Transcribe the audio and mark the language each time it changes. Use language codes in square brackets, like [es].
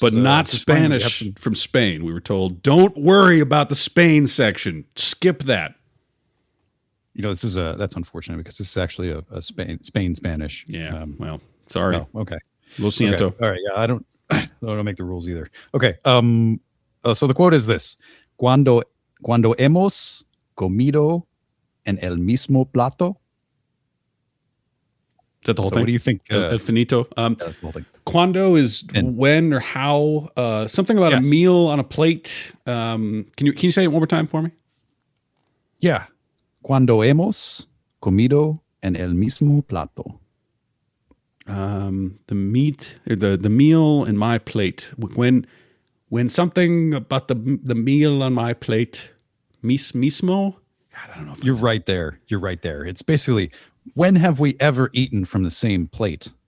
[en] not Spanish from Spain. We were told, don't worry about the Spain section. Skip that. You know, that's unfortunate because this is actually a Spain Spanish. Yeah. Well, sorry. Oh, okay. [es] Lo siento. [en] Okay. All right. Yeah, I don't make the rules either. Okay. So the quote is this: [es] Cuando hemos comido en el mismo plato. [en] Is that the whole thing? What do you think? [es] El finito. [en] That's the whole thing. Cuando is when or how. Something about a meal on a plate. Can you say it one more time for me? Yeah. [es] Cuando hemos comido en el mismo plato. [en] The meat, or the meal in my plate. When when something about the meal on my plate, mismo. God, I don't know. You're right there. You're right there. It's basically, when have we ever eaten from the same plate?